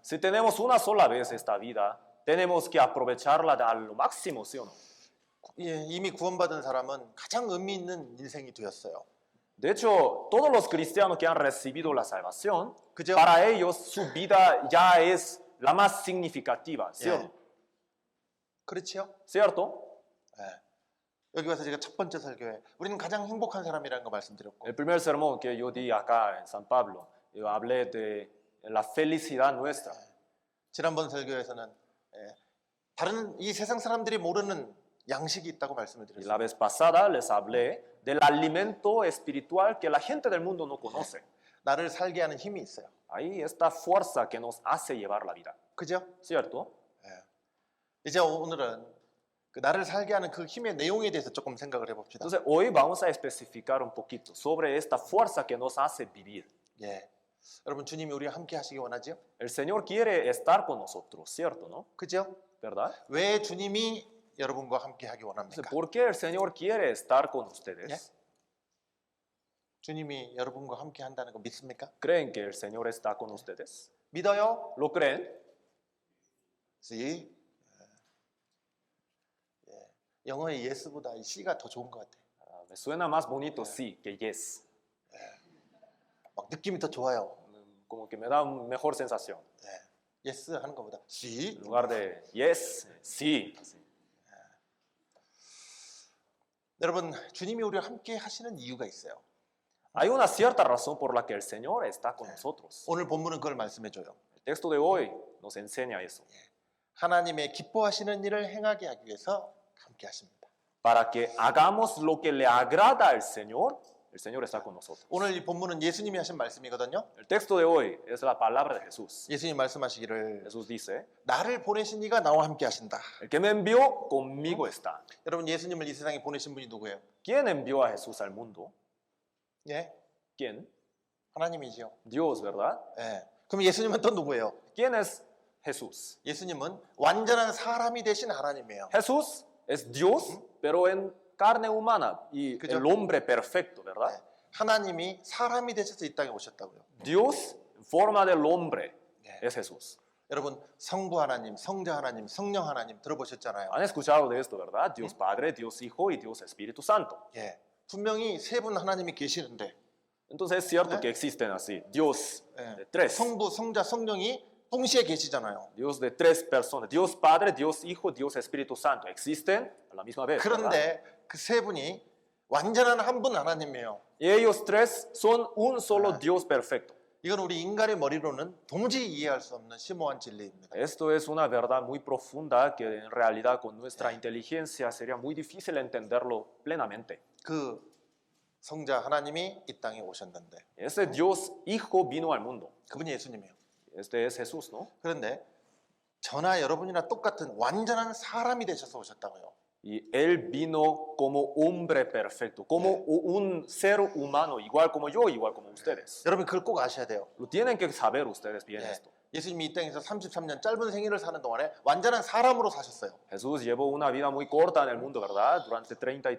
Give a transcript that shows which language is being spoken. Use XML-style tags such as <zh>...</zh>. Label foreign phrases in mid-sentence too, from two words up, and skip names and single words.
<es>Si tenemos una sola vez esta vida, tenemos que aprovecharla a lo máximo, ¿sí o no?</es> <ko>예, 이미 구원받은 사람은 가장 의미 있는 인생이 되었어요.</ko> <es>De hecho, todos los cristianos que han recibido la salvación,</es> <ko>그죠?</ko> <es>para ellos su vida ya es la más significativa, ¿sí o</es> <ko>예.</ko> <es>no?</es> <ko>그렇지요?</ko> <es>¿Cierto?</es> <ko>예. 여기 와서 제가 첫 번째 설교에 우리는 가장 행복한 사람이라는 거 말씀드렸고,</ko> <es>El primer sermón que yo di acá en San Pablo, yo hablé de la felicidad nuestra.</es> <ko>지난번 설교에서는 다른 이 세상 사람들이 모르는 양식이 있다고 말씀을</ko> <es>Y la</es> <ko>드렸어요.</ko> <es>vez pasada les hablé del alimento espiritual que la gente del mundo no conoce.</es> <ko>나를 살게 하는 힘이 있어요.</ko> <es>Ahí esta fuerza que nos hace llevar la vida,</es> <ko>그죠?</ko> <es>¿cierto?</es> <ko>이제 오늘은 그 나를 살게 하는 그 힘의 내용에 대해서 조금 생각을 해봅시다.</ko> <es>Entonces hoy vamos a especificar un poquito sobre esta fuerza que nos hace vivir.</es> <ko>예. 여러분 주님이 우리와 함께 하시기 원하지요?</ko> <es>El Señor quiere estar con nosotros, ¿cierto? ¿No?</es> <ko>그죠?</ko> <es>¿Verdad?</es> <ko>왜 주님이 여러분과 함께 하기</ko> <es>Entonces,</es> <ko>원합니까?</ko> <es>¿por qué el Señor quiere estar con ustedes?</es> <ko>주님이 여러분과 함께 한다는 거 믿습니까?</ko> <es>¿Creen que el Señor está con ustedes?</es> <ko>믿어요?</ko> <es>¿Lo creen? Sí.</es> <ko>예. 영어의 yes보다 이 C가 더 좋은 것 같아.</ko> <es>Ah, me suena más bonito sí que yes.</es> <ko>막 느낌이 더 좋아요.</ko> <es>Como que me da una mejor sensación.</es> <ko>예. yes 하는 것보다 sí.</ko> <es>En lugar de yes, sí. Así.</es> <ko>여러분 주님이 우리와 함께 하시는 이유가 있어요.</ko> <es>Hay una cierta razón por la que el Señor está con nosotros.</es> <ko>오늘 본문은 그걸 말씀해 줘요.</ko> <es>El texto de hoy nos enseña eso.</es> <ko>하나님의 기뻐하시는 일을 행하게 하기 위해서 함께 하십니다.</ko> <es>Para que hagamos lo que le agrada al Señor, el Señor está con nosotros.</es> <ko>오늘 이 본문은 예수님이 하신 말씀이거든요.</ko> <es>El texto de hoy es la palabra de Jesús.</es> <ko>예수님 말씀하시기를</ko> <es>Jesús dice,</es> <ko>나를 보내신 이가 나와 함께 하신다.</ko> <es>el que me envió conmigo está.</es> <ko>여러분 예수님을 이 세상에 보내신 분이 누구예요?</ko> <es>¿Quién envió a Jesús al mundo?</es> <ko>예,</ko> <es>¿Quién?</es> <ko>하나님이지요.</ko> <es>Dios, ¿verdad?</es> <ko>예. 그럼 예수님은 또 누구예요?</ko> <es>¿Quién es Jesús?</es> <ko>예수님은 완전한 사람이 되신 하나님이에요.</ko> <es>Jesús es Dios, pero en carne humana y</es> <ko>그죠?</ko> <es>el hombre perfecto, ¿verdad?</es> <ko>예. 하나님이 사람이 되셔서 이 땅에 오셨다고요.</ko> <es>Dios en forma del hombre</es> <ko>예.</ko> <es>es Jesús.</es> <ko>여러분 성부 하나님, 성자 하나님, 성령 하나님 들어보셨잖아요.</ko> <es>Han escuchado de esto, ¿verdad? Dios Padre, Dios Hijo y Dios Espíritu Santo.</es> <ko>예. 분명히 세 분 하나님이 계시는데</ko> <es>Entonces es cierto ¿Eh? que existen así, Dios</es> <ko>예.</ko> <es>de tres,</es> <ko>성부, 성자, 성령이 동시에 계시잖아요.</ko> <es>Dios de tres personas, Dios Padre, Dios Hijo, Dios Espíritu Santo, existen a la misma vez. ¿Verdad?</es> <ko>그런데 그 세 분이 완전한 한 분 하나님이에요.</ko> <es>Y ellos tres son un solo Dios perfecto.</es> <ko>이건 우리 인간의 머리로는 도무지 이해할 수 없는 심오한 진리입니다.</ko> <es>Esto es una verdad muy profunda que en realidad con nuestra inteligencia sería muy difícil entenderlo plenamente.</es> <ko>그 성자 하나님이 이 땅에 오셨는데</ko> <es>Ese Dios Hijo vino al mundo.</es> <ko>그분이 예수님이에요.</ko> <es>Este es Jesús, ¿no?</es> <ko>그런데 저나 여러분이나 똑같은 완전한 사람이 되셔서 오셨다고요.</ko> <es>Y Él vino como hombre perfecto, como un ser humano, igual como yo, igual como ustedes.</es> <ko>여러분 그걸 꼭 아셔야 돼요.</ko> <es>Lo tienen que saber ustedes bien</es> <ko>예.</ko> <es>esto.</es> <ko>예수님이 이 땅에서 33년 짧은 생일을 사는 동안에 완전한 사람으로 사셨어요.</ko> <es>Jesús llevó una vida muy corta en el mundo, ¿verdad?</es>